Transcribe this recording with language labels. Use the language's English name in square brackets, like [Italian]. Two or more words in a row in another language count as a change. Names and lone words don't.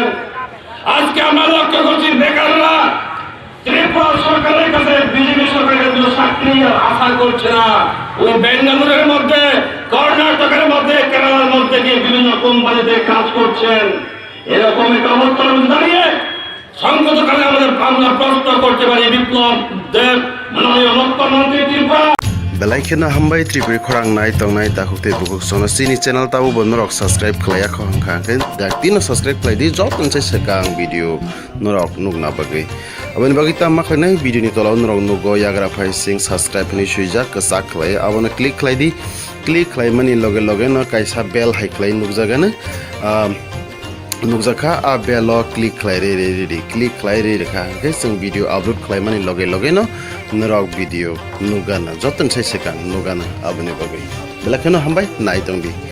[Bangla] আজকে আমরা লক্ষ্য করছি বেকাররা ত্রিপুরা সরকারের কাছে বিজেপি সরকারের কাছে চাকরি আশা করছে না। ওই বেঙ্গালুরের মধ্যে, কর্ণাটকের মধ্যে, কেরালার মধ্যে গিয়ে বিভিন্ন কোম্পানিতে কাজ করছেন। এরকম একটা অবস্থার মধ্যে দাঁড়িয়ে সংগতকালে আমরা প্রশ্ন করতে পারি বিপ্লব দেব মাননীয় মুখ্যমন্ত্রী ত্রিপুরা [Kok Borok] Belaikena hambai tripuri khorang nai tong nai ta hukte bukuk sona sini channel tabu bonnorok subscribe khlaya khong khangken dak tino subscribe khlai di jot nse sekang video norok nugna bagai abani bagi ta ma khlai video ni tolaw norok nugo yagra phai sing subscribe ni suija kasak khlai abona click khlai di click khlai mani loge loge no kaisa bell hai khlai nugjagana nukjaka a [English] bell click [Kok Borok] khlai re click khlai re kha ke sing [English] video upload [Kok Borok] khlai mani loge loge no norok video nugana joton sai sekang nugana abani bagai belakeno hambai nai tongdi